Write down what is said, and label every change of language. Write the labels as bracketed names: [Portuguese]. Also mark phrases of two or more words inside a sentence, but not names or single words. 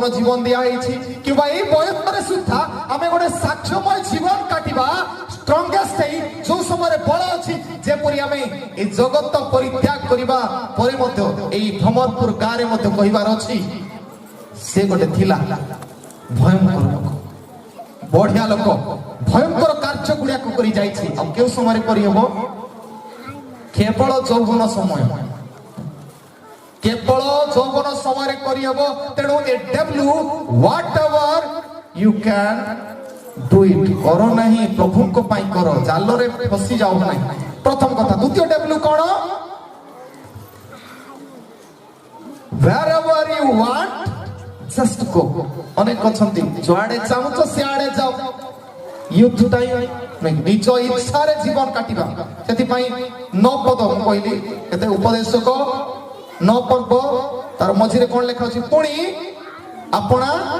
[Odia] ଜୀବନ ଦିଆହେଇଛି କିମ୍ବା ଏଇ ବୟସରେ ସୁଦ୍ଧା ଆମେ ଗୋଟେ ସାକ୍ଷ୍ୟମୟ ଜୀବନ କାଟିବା ଷ୍ଟ୍ରଙ୍ଗେଷ୍ଟ ହେଇ ଯୋଉ ସମୟରେ ବଳ ଅଛି ଯେପରି ଆମେ ଏ ଜଗତ ପରିତ୍ୟାଗ କରିବା ପରେ ମଧ୍ୟ ଏଇ ଭ୍ରମରପୁର ଗାଁରେ ମଧ୍ୟ କହିବାର ଅଛି ସେ ଗୋଟେ ଥିଲା ଭୟଙ୍କର ଲୋକ ବଢିଆ ଲୋକ ଭୟଙ୍କର କାର୍ଯ୍ୟ ଗୁଡାକ କରି ଯାଇଛି ଆଉ କେଉଁ ସମୟରେ କରିହବ କେବଳ ଯୌବନ ସମୟ କେବଳ ଯୌବନ ସମୟରେ କରିହବ ତେଣୁ [English] A W whatever you can do it [Odia] କର ନାହିଁ ପ୍ରଭୁଙ୍କ ପାଇଁ କର ଜାଲରେ ଫସି ଯାଉ ନାହିଁ ପ୍ରଥମ କଥା ଦ୍ୱିତୀୟ ଡବ୍ଲ୍ୟୁ କଣ [English] wherever you want just go [Odia] ଅନେକ ଅଛନ୍ତି ଯୁଆଡେ ଚାହୁଁଛ ସିଆଡେ ଯାଅ [English] youth time [Odia] ନିଜ ଇଚ୍ଛାରେ ଜୀବନ କାଟିବା ସେଥିପାଇଁ 9 ପଦ ମୁଁ କହିଲି କେତେ ଉପଦେଶକ 9 ପର୍ବ ତାର ମଝିରେ କଣ ଲେଖା ଅଛି ପୁଣି ଆପଣା